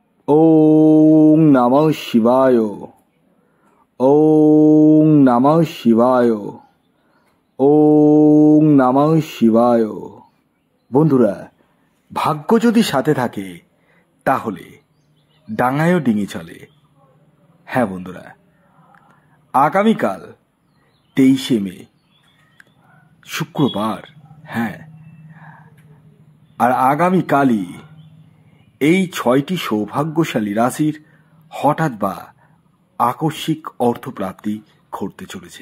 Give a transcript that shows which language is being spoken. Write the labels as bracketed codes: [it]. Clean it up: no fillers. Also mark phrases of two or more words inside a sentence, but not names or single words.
[sa] ওং নমঃ শিবায়। ওং নমঃ শিবায়। ওং নমঃ শিবায়। [bn] বন্ধুরা, ভাগ্য যদি সাথে থাকে তাহলে ডাঙায়ও ডিঙি চলে। হ্যাঁ বন্ধুরা, আগামীকাল 23শে মে শুক্রবার। হ্যাঁ, আর আগামীকালই এই 6টি সৌভাগ্যশালী রাশির হঠাৎ বা আকস্মিক অর্থপ্রাপ্তি ঘটতে চলেছে।